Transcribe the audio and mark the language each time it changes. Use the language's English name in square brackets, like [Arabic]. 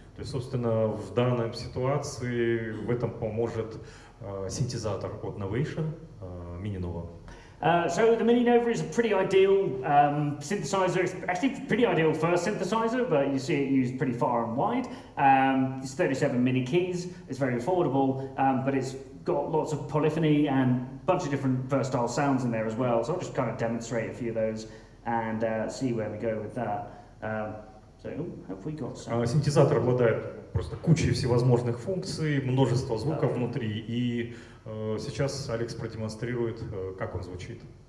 [Russian] То есть, собственно, в данной ситуации в этом поможет синтезатор от Novation, Mini Nova. [English] So the Mini Nova is a pretty ideal synthesizer. It's actually pretty ideal first synthesizer, but you see it used pretty far and wide. It's 37 mini keys. It's very affordable, but it's got lots of polyphony and a bunch of different versatile sounds in there as well. So I'll just kind of demonstrate a few of those and see where we go with that. So have we got some? [Russian] Синтезатор обладает просто кучей всевозможных функций, множество звуков внутри, и сейчас Алекс продемонстрирует, как он звучит.